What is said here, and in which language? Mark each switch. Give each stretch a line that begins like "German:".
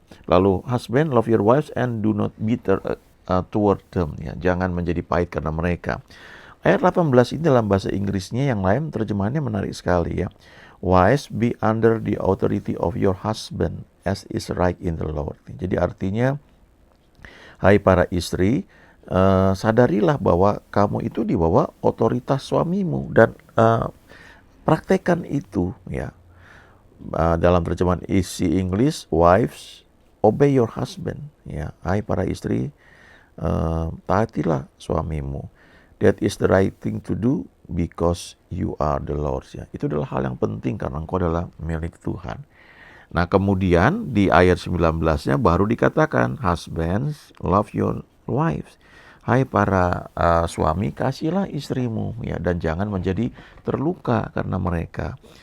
Indonesian: Lalu
English: husband, love your wives and do not bitter toward them ya.
Indonesian: Jangan menjadi pahit karena mereka. Ayat 18 ini dalam bahasa Inggrisnya yang lain terjemahannya menarik sekali ya.
English: Wives, be under the authority of your husband as is right in the Lord.
Indonesian: Jadi artinya, hai para istri, sadarilah bahwa kamu itu di bawah otoritas suamimu dan praktekkan itu ya. Dalam terjemahan
English: Easy English, wives, obey your husband ya.
Indonesian: Hai para istri, taatilah suamimu.
English: That is the right thing to do because you are the Lord's ya.
Indonesian: Itu adalah hal yang penting karena engkau adalah milik Tuhan. Nah, kemudian di ayat 19-nya baru dikatakan,
English: husbands, love your wives.
Indonesian: Hai para suami, kasihilah istrimu ya, dan jangan menjadi terluka karena mereka.